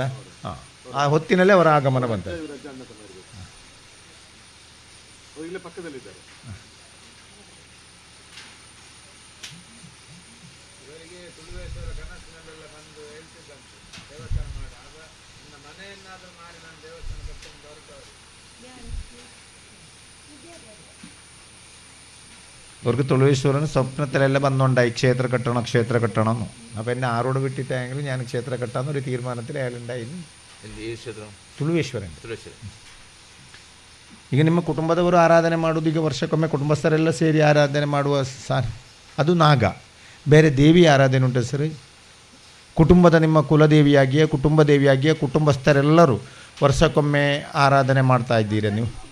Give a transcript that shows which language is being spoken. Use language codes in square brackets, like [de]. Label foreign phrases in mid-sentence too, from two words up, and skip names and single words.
[kn] ಹಾಂ, ಆ ಹೊತ್ತಿನಲ್ಲೇ ಅವರ ಆಗಮನ ಬಂತ. ಪಕ್ಕದಲ್ಲಿದ್ದಾರೆ. ಇವರಿಗೆ ತುಳುವೇಶ್ವರ ಕನಸಿನಲ್ಲೆಲ್ಲ ಬಂದು ಹೇಳ್ತಿದ್ದಂತೆ ದೇವಸ್ಥಾನ ಮಾಡಿ, ಆಗ ನನ್ನ ಮನೆಯನ್ನಾದರೂ ಮಾಡಿ ನಾನು ದೇವಸ್ಥಾನ ಕಟ್ಕೊಂಡು ಬರುತ್ತವರು. [ml] അവർക്ക് തുളുവേശ്വരന് സ്വപ്നത്തിലെല്ലാം വന്നുണ്ടായി ക്ഷേത്ര കെട്ടണം എന്ന്. അപ്പം എന്നെ ആരോട് വിട്ടിട്ടെങ്കിലും ഞാൻ ക്ഷേത്ര കെട്ടാമെന്നൊരു തീരുമാനത്തിൽ അയാളുണ്ടായിരുന്നു. [kn] ತುಳುವೇಶ್ವರನ್. ಈಗ ನಿಮ್ಮ ಕುಟುಂಬದವರು ಆರಾಧನೆ ಮಾಡೋದು, ಈಗ ವರ್ಷಕ್ಕೊಮ್ಮೆ ಕುಟುಂಬಸ್ಥರೆಲ್ಲ ಸೇರಿ ಆರಾಧನೆ ಮಾಡುವ ಅದು ನಾಗ. ಬೇರೆ ದೇವಿ ಆರಾಧನೆ ಉಂಟು ಸರ್. ಕುಟುಂಬದ ನಿಮ್ಮ ಕುಲದೇವಿಯಾಗಿಯೇ, ಕುಟುಂಬ ದೇವಿಯಾಗಿಯೇ ಕುಟುಂಬಸ್ಥರೆಲ್ಲರೂ ವರ್ಷಕ್ಕೊಮ್ಮೆ ಆರಾಧನೆ ಮಾಡ್ತಾ ಇದ್ದೀರಾ ನೀವು?